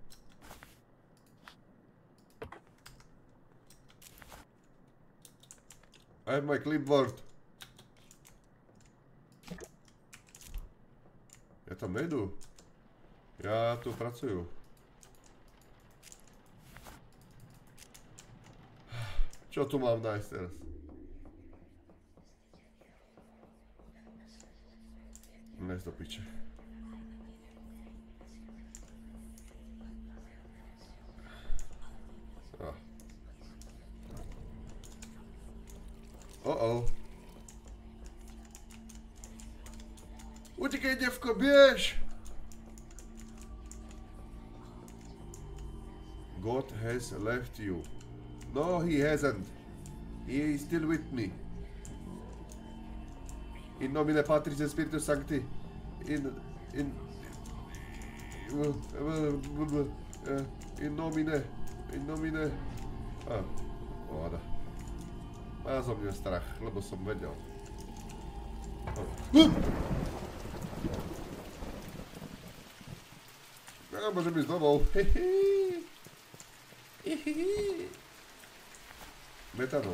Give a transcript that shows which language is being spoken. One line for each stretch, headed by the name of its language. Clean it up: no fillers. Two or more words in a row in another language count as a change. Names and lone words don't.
English: I have my clipboard.
Slovak: Ja tam nejdu. Ja tu pracujú. Čo tu mám nájsť teraz? Nájsť do piče. Utekaj, devko, biež!
English: God has left you. No, he hasn't. He is still with me.
Latin: In nomine Patris et Spiritus Sancti. In nomine.
Slovak: Voda. Má zo mňa strach, lebo som vedel. Ja môžem ísť domov. Metanol.